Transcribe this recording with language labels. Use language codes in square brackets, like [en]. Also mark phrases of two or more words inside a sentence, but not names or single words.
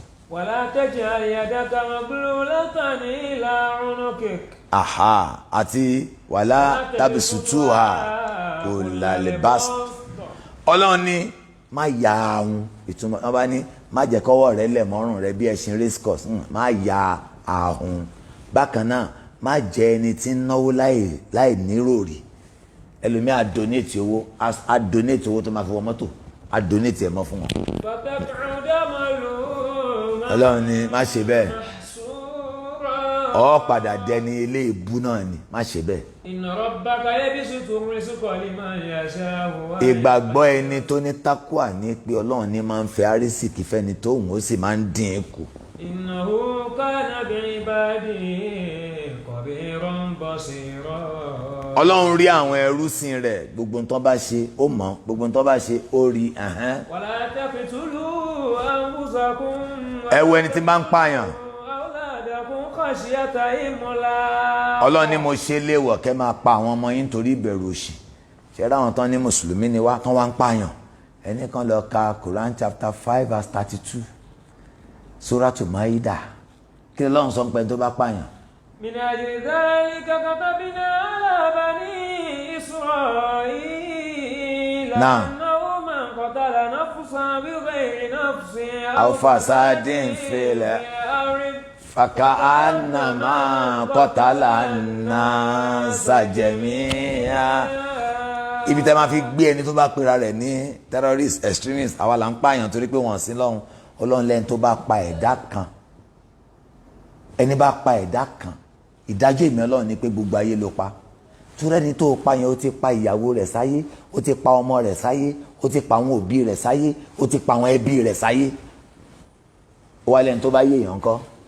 [ar] ولا تجعل يدك مغلولة إلى عنقك. àti ولا تبسطها كل البسط. [yo] ọlọ́run ní má ya ahun ìtumọ̀ wọn bá ní má jẹ́ kọ́wọ́ rẹ lẹ̀ mọ́rùn rẹ bí ẹṣin [en] race course [yo] má ya ahun bákan náà má jẹ́ ẹni tí ń náwó láì níròrí ẹlòmíì á donate owó tó máa fi wọ mọ́tò á donate ẹ̀ mọ́ fún wọn. ọlọ́run ní má ṣe bẹ́ẹ̀ ọ padà dẹni ilé ìbú náà ni má ṣe bẹ́ẹ̀. [ar] إن ربك يبسط الرزق لمن يشاء. [yo] ìgbàgbọ́ ẹni tó ní tákùà ní pé ọlọ́run ní máa ń fẹ́ àrísìkí fẹ́ni tó òun ó sì máa ń dín in kù. [ar] إنه كان بعباده خبيرا بصيرا. [yo] ọlọ́run rí àwọn ẹrúsìn rẹ̀ gbogbo nǹkan bá ṣe ó mọ̀ gbogbo nǹkan bá ṣe ó rí. [ar] ولا تقتلوا أنفسكم. [yo] ẹ wo ẹni tí máa ń pààyàn. ọlọ́run ní mo ṣe léèwọ̀ kẹ́ máa pa àwọn ọmọ yín nítorí ìbẹ̀rù òṣì ṣe ráwọn tán ní mùsùlùmí ni wá tán wá ń pààyàn ẹnì kan lọ ka Quran [en] chapter 5 verse 32 [yo] Suratu Maida kí ni Ọlọ́run sọ pé tó bá pààyàn. [ar] من أجل ذلك كتبنا على بني إسرائيل أنه من قتل نفسا بغير نفس أو فساد في فكأنما قتل الناس جميعا. [yo] ibi tẹ́ máa fi gbé ẹni tó bá pera rẹ̀ ní [en] terrorist extremist [yo] àwa là ń pààyàn torí pé wọ́n sí lọ́hùn ọlọ́run lẹ́ni tó bá pa ẹ̀dá kan ẹni bá pa ẹ̀dá kan ìdájọ́ ìmọ̀ ọlọ́run ni pé gbogbo ayé ló pa torí ẹni tó pa yẹn ó ti pa ìyàwó rẹ̀ sáyé ó ti pa ọmọ rẹ̀ sáyé ó ti pa àwọn òbí rẹ̀ sáyé ó ti pa àwọn ẹbí rẹ̀ sáyé ó wá lẹ́ni tó bá yé èèyàn kọ́